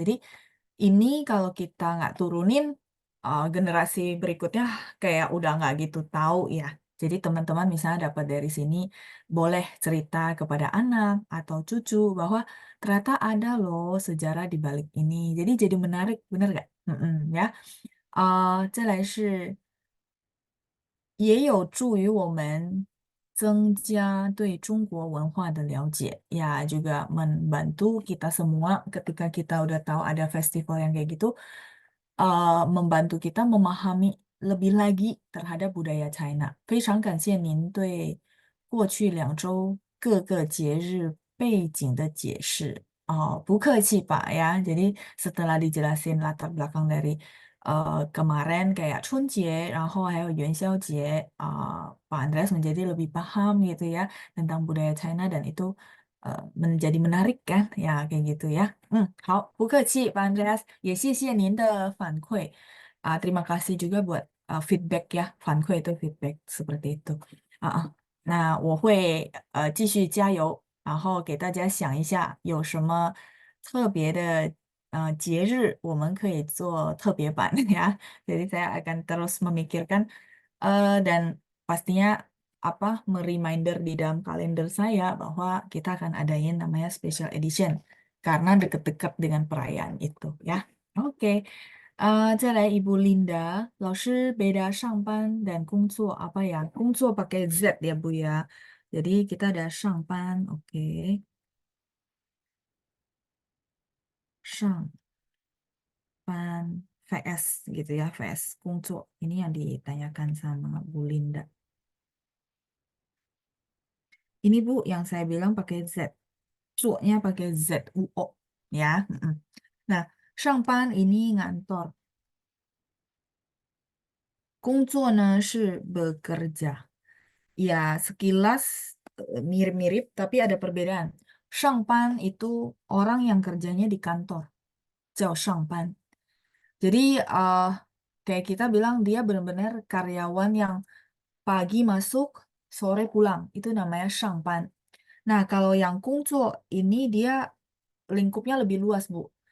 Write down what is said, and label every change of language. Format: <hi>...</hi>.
<id>Jadi ini kalau kita nggak turunin generasi berikutnya kayak udah nggak gitu tahu ya. Jadi teman-teman misalnya dapat dari sini boleh cerita kepada anak atau cucu bahwa ternyata ada loh sejarah di balik ini. Jadi menarik, bener nggak? Ya.</id> <zh>再来是也有助于我们增加对中国文化的了解.</zh> <id>Ya, juga membantu kita semua ketika kita udah tahu ada festival yang kayak gitu, membantu kita memahami lebih lagi terhadap budaya China.</id> <zh>非常感谢您对过去2周各个节日背景的解释.</zh> <id>Bu keci Pak ya. Jadi setelah dijelasin latar belakang dari kemarin kayak Chunjie,</id> <zh>然后还有元宵节,</zh> <id>Pak Andreas menjadi lebih paham gitu ya tentang budaya China dan itu menjadi menarik kan ya kayak gitu ya.</id> <zh>好，不客气，Pak Andreas，也谢谢您的反馈.</zh> <id>Terima kasih juga buat feedback ya, 反馈 itu feedback seperti itu.</id> <zh>那我会继续加油，然后给大家想一下有什么特别的节日我们可以做特别版ya.</zh> <id>Jadi saya akan terus memikirkan Dan pastinya apa mereminder di dalam kalender saya bahwa kita akan adain namanya special edition karena deket-deket dengan perayaan itu ya. Oke,</id> <zh>再来</zh> <id>Ibu Linda, 老师 beda 上班 dan 工作 apa ya? 工作 pakai Z ya Bu ya. Jadi kita ada 上班, oke. 上班 VS gitu ya, VS 工作. Ini yang ditanyakan sama Bu Linda. Ini Bu yang saya bilang pakai Z. Zuo-nya pakai Z, UO. Ya. Mm-mm. Nah, 上班 ini ngantor.</id> <zh>工作呢 是</zh> <id>bekerja. Ya, sekilas mirip-mirip, tapi ada perbedaan. 上班 itu orang yang kerjanya di kantor.</id> <zh>叫上班.</zh> <id>Jadi, kayak kita bilang dia benar-benar karyawan yang pagi masuk, sore pulang. Itu namanya 上班. Nah, kalau yang kungco ini dia lingkupnya lebih luas, Bu.</id>